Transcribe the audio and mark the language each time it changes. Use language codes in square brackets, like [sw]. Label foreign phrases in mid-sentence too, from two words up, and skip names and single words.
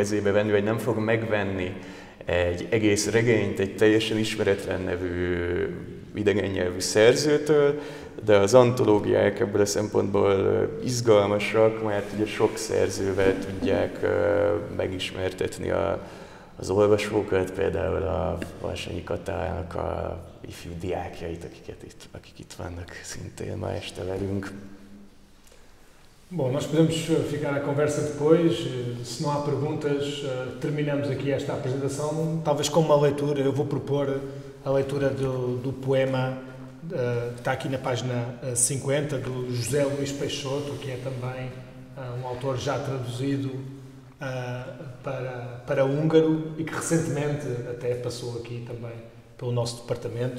[hu] kezébe venni, vagy nem fog megvenni egy egész regényt egy teljesen ismeretlen nevű idegen nyelvű szerzőtől, de az antológiák ebből a szempontból izgalmasak, mert ugye sok szerzővel tudják megismertetni az olvasókat, például a Valsanyi Katának a ifjú diákjait, akik itt vannak szintén ma este velünk. [pt] Bom, nós podemos ficar à conversa depois. Se não há perguntas, terminamos aqui esta apresentação, talvez com uma leitura. Eu vou propor a leitura do poema que está aqui na página 50, do José Luís Peixoto, que é também autor já traduzido para húngaro e que recentemente até passou aqui também pelo nosso departamento.